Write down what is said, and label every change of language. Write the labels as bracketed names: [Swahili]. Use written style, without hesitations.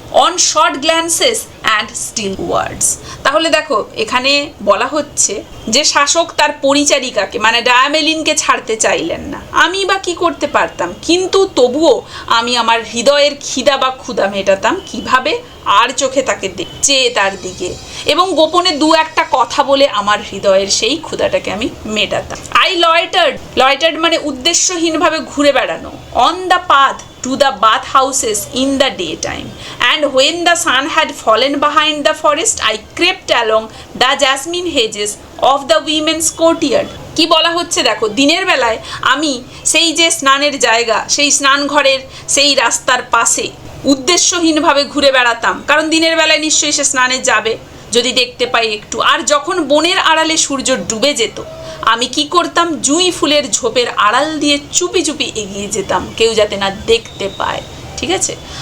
[English] On short glances and still words. [Bangla] তাহলে দেখো এখানে বলা হচ্ছে যে শাসক তার পরিচারিকাকে মানে ডায়ামেলিনকে ছাড়তে চাইলেন না, আমি বা কি করতে পারতাম, কিন্তু তবুও আমি আমার হৃদয়ের খিদা বা ক্ষুধা মেটাতাম। কিভাবে? আর চোখে তাকে চেয়ে তার দিকে, এবং গোপনে দু একটা কথা বলে আমার হৃদয়ের সেই ক্ষুধাটাকে আমি মেটাতাম। [English] I loitered [Bangla] মানে উদ্দেশ্যহীনভাবে ঘুরে বেড়ানো। [English] On the path to the bath houses in the daytime, and when the sun had fallen behind the forest I crept along the jasmine hedges of the women's courtyard. [Bangla] কি বলা হচ্ছে দেখো, দিনের বেলায় আমি সেই যে স্নানের জায়গা, সেই স্নান ঘরের সেই রাস্তার পাশে উদ্দেশ্যহীনভাবে ঘুরে বেড়াতাম, কারণ দিনের বেলায় নিশ্চয়ই সে স্নানে যাবে, যদি দেখতে পাই একটু। আর যখন বনের আড়ালে সূর্য ডুবে যেত, আমি কি করতাম, জুঁই ফুলের ঝোপের আড়াল দিয়ে চুপি চুপি এগিয়ে যেতাম, কেউ যাতে না দেখতে পায়। ঠিক আছে?